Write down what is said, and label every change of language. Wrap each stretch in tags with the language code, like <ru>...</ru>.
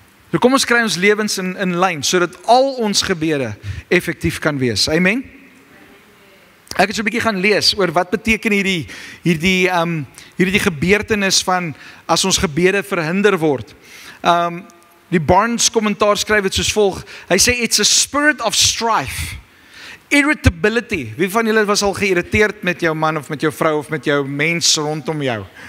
<af>So kom ons kry ons lewens in lyn, sodat al ons gebede effektief kan wees. Amen? Ek het so 'n bietjie gaan lees oor wat beteken hierdie gebeurtenis van as ons gebede verhinder word. Die Barnes kommentaar skryf dit soos volg. Hy sê,</af> <en>it's a spirit of strife, irritability.</en> <af>Wie van julle was al geïrriteerd met jou man of met jou vrou of met jou mens rondom jou?</af>